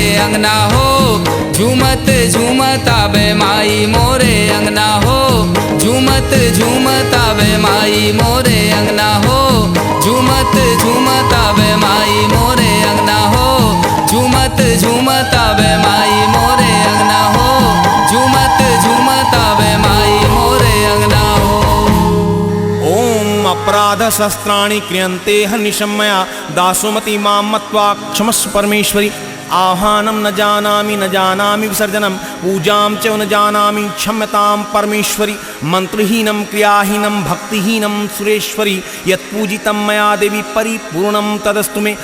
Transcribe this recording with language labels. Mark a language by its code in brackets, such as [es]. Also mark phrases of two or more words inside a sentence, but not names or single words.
[bho] अंगना हो, झूमत झूमत आवे माई मोरे अंगना हो, झूमत झूमत आवे माई मोरे अंगना हो, झूमत झूमत आवे माई मोरे अंगना हो, झूमत झूमत आवे माई मोरे अंगना हो, झूमत झूमत आवे माई मोरे अंगना हो। [sa] ओम अपराध शस्त्राणि क्रियन्ते हनिशं मया, दासोमति मां मत्वा क्षमस्व परमेश्वरी। आह्वानं न जानामि विसर्जनं, पूजां च न जानामि क्षम्यतां परमेश्वरी। मंत्रहीनं क्रियाहीनं भक्तिहीनं सुरेश्वरी, यत्पूजितं मया देवी परिपूर्णं तदस्तु मे।